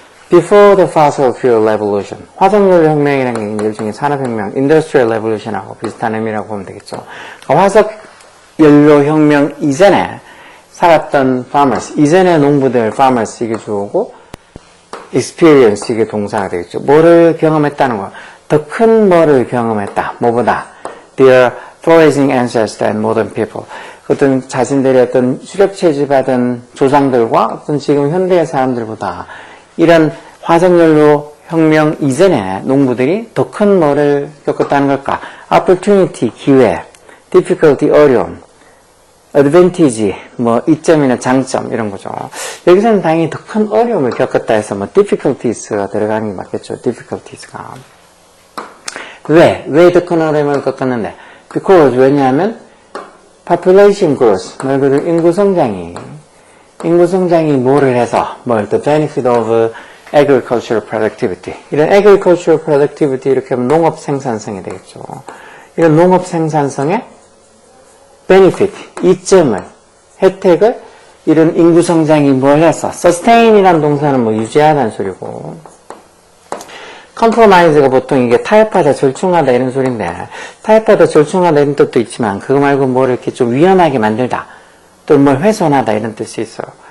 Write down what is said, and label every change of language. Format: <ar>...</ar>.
<en>Before the fossil fuel revolution,</en> <ko>화석연료 혁명이라는 게 일종의 산업혁명,</ko> <en>industrial revolution</en> <ko>하고 비슷한 의미라고 보면 되겠죠. 화석연료 혁명 이전에 살았던 farmers, 이전의 농부들 farmers 이게 주어고, experience 이게 동사가 되겠죠. 뭐를 경험했다는 거, 더 큰 뭐를 경험했다. 뭐보다?</ko> <en>Their foraging ancestors and modern people.</en> <ko>어떤 자신들의 어떤 수렵 채집하던 조상들과 어떤 지금 현대의 사람들보다 이런 화석연료 혁명 이전에 농부들이 더 큰 뭐를 겪었다는 걸까? opportunity, 기회, difficulty, 어려움, advantage, 뭐 이점이나 장점 이런 거죠. 여기서는 당연히 더 큰 어려움을 겪었다 해서 뭐 difficulties가 들어가는 게 맞겠죠. difficulties가. 왜 더 큰 어려움을 겪었는데? because, 왜냐하면</ko> <en>population growth,</en> <ko>말 그대로 인구 성장이 뭐를 해서,</ko> <en>the benefit of agricultural productivity.</en> <ko>이런</ko> <en>agricultural productivity</en> <ko>이렇게 하면 농업 생산성이 되겠죠. 이런 농업 생산성의 benefit, 이점을, 혜택을 이런 인구 성장이 뭘 해서, sustain이라는 동사는 뭐 유지하다는 소리고, compromise가 보통 이게 타협하다, 절충하다 이런 소리인데, 타협하다, 절충하다 이런 뜻도 있지만, 그거 말고 뭘 이렇게 좀 위험하게 만들다, 또 뭘 훼손하다 이런 뜻이 있어요.</ko>